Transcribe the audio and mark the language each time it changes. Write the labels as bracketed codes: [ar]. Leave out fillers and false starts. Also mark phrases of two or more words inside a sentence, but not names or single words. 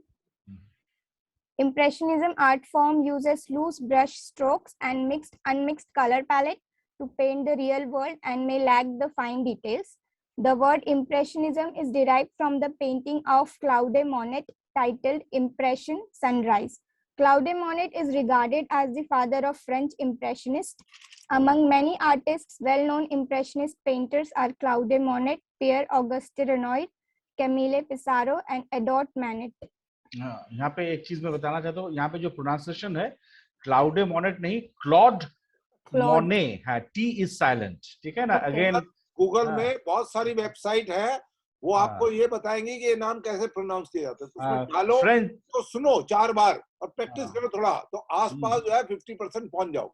[en] Impressionism art form uses loose brush strokes and unmixed color palette to paint the real world and may lack the fine details. The word impressionism is derived from the painting of Claude Monet titled Impression Sunrise. Claude Monet is regarded as the father of French impressionists. Among many artists, well-known impressionist painters are Claude Monet, Pierre-Auguste Renoir, Camille Pissarro, and Edouard Manet. [hi] यहाँ पे एक चीज मैं बताना चाहता हूँ, यहाँ पे जो प्रोनाउंसिएशन है क्लाउडे मोनेट नहीं, क्लॉड मोने है, [en] T is silent, [hi] ठीक है ना? अगेन गूगल में बहुत सारी वेबसाइट है, वो आपको ये बताएंगे कि ये नाम कैसे प्रोनाउंस किया जाता है, तो उसमें डालो तो सुनो 4 बार और प्रैक्टिस करो थोड़ा, तो आसपास जो है 50% पहुंच जाओ.